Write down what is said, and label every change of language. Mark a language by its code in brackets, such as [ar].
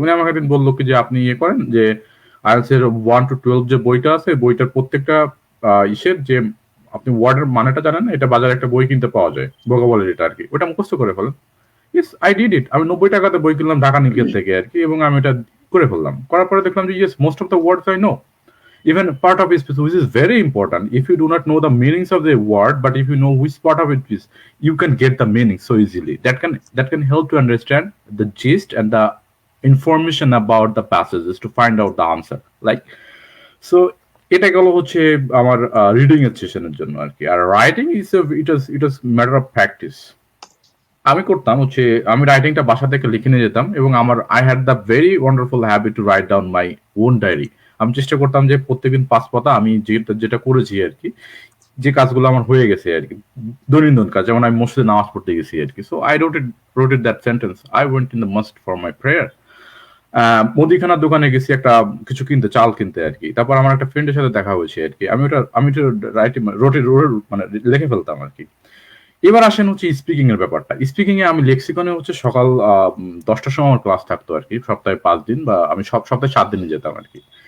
[bn] উনি আমাকে একদিন বললো কি যে আপনি ইয়ে করেন যে IELTS এর 1 to 12 যে বইটা আছে, বইটার প্রত্যেকটা ইসের যে আপনি ওয়ার্ডের মানেটা জানেন, এটা বাজারে একটা বই কিনতে পাওয়া যায় ভোকাবুলারিটা আর কি, ওটা মুখস্থ করে ফেলেন। [en] yes I did it, [bn] আমি 90 টাকাতে বই কিনলাম ঢাকা নিকেল থেকে আর কি, এবং আমি এটা করে ফেললাম। করার পরে দেখলাম যে [en] Yes most of the words I know, even part of it, which is very important. If you do not know the meanings of the word, but if you know which part of it is, you can get the meaning so easily. That can help to understand the gist and the information about the passages to find out the answer. Like so, [bn] এটা গেল হচ্ছে আমার reading এর সেশনের জন্য আর কি। আর writing [en] It is matter of practice. [bn] আমি করতাম হচ্ছে আমি রাইটিংটা বাসা থেকে লিখে নিয়ে যেতাম, এবং আমার [en] I had the very wonderful habit to write down my own diary. [bn] আমি চেষ্টা করতাম যে প্রত্যেকদিন 5 পাতা আমি যেটা করেছি আর কি, যে কাজগুলো আমার হয়ে গেছে আর কি, দৈনন্দিন কাজ, যেমন আমি মসজিদে নামাজ পড়তে গেছি আর কি। [en] So I wrote it that sentence, I went in the mosque for my prayer. [bn] মুদিখানার দোকানে গেছি একটা কিছু কিনতে, চাল কিনতে আর কি, তারপর আমার একটা ফ্রেন্ডের সাথে দেখা হয়েছে আর কি, আমি রাইটিং মানে লিখে ফেলতাম আর কি। এবার আসেন হচ্ছে স্পিকিং এর ব্যাপারটা। স্পিকিং এ আমি লেক্সিকনে হচ্ছে সকাল 10টার সময় আমার ক্লাস থাকতো আর কি, সপ্তাহে 5 দিন, বা আমি সপ্তাহে 7 দিনে যেতাম আর কি।